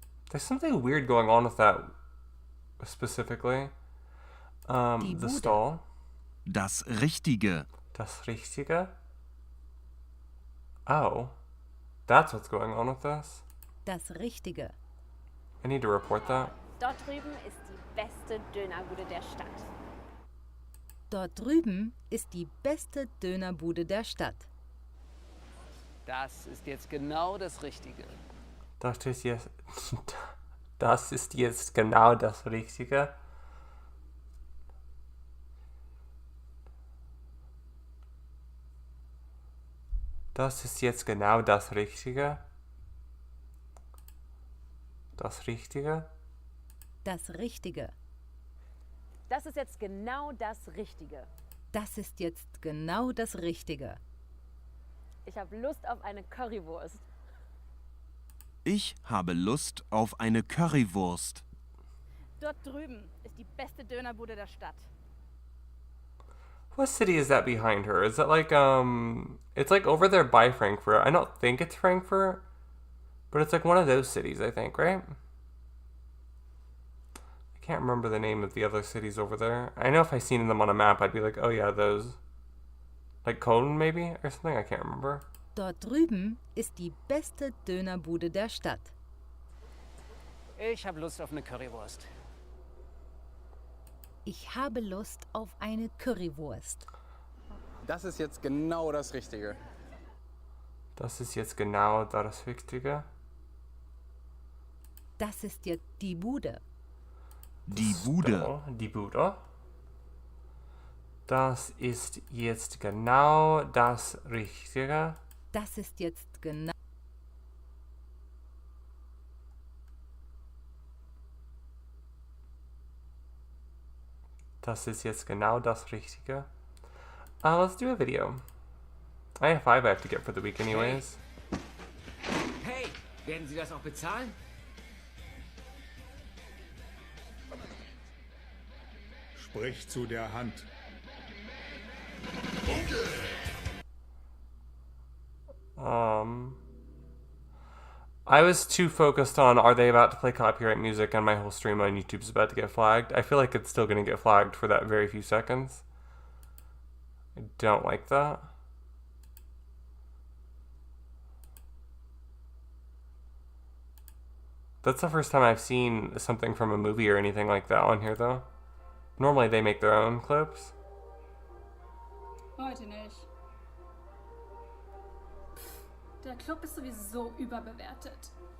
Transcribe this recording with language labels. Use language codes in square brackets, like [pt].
[en] There's something weird going on with that specifically. [de] Die [en] The [de] Bude. [en] stall. [de] Das Richtige. Das Richtige. Oh. [en] That's what's going on with this. [de] Das Richtige. [en] I need to report that. [de] Dort drüben ist die beste Dönerbude der Stadt. Dort drüben ist die beste Dönerbude der Stadt. Das ist jetzt genau das Richtige. Das ist jetzt, das ist jetzt genau das Richtige. Das ist jetzt genau das Richtige. Das Richtige. Das Richtige. Das ist jetzt genau das Richtige. Das ist jetzt genau das Richtige. Ich habe Lust auf eine Currywurst. Ich habe Lust auf eine Currywurst. Dort drüben ist die beste Dönerbude der Stadt. [en] What city is that behind her? Is that like, it's like over there by Frankfurt. I don't think it's Frankfurt, but it's like one of those cities, I think, right? I can't remember the name of the other cities over there. I know if I seen them on a map, I'd be like, oh yeah, those. Like Cologne maybe, or something? I can't remember. [de] Dort drüben ist die beste Dönerbude der Stadt. Ich habe Lust auf eine Currywurst. Ich habe Lust auf eine Currywurst. Das ist jetzt genau das Richtige. Das ist jetzt genau das Richtige. Das ist jetzt die Bude. Die Bude. Stall, die Bude. Das ist jetzt genau das Richtige. Das ist jetzt genau. Das ist jetzt genau das Richtige. [en] Let's do a video. I have 5 I have to get for the week anyways. [de] Hey, werden Sie das auch bezahlen? Sprich zu der Hand. [en] I was too focused on are they about to play copyright music and my whole stream on YouTube is about to get flagged. I feel like it's still going to get flagged for that very few seconds. I don't like that. That's the first time I've seen something from a movie or anything like that on here though. Normally they make their own clips. [de] Heute nicht. Der Club ist sowieso überbewertet.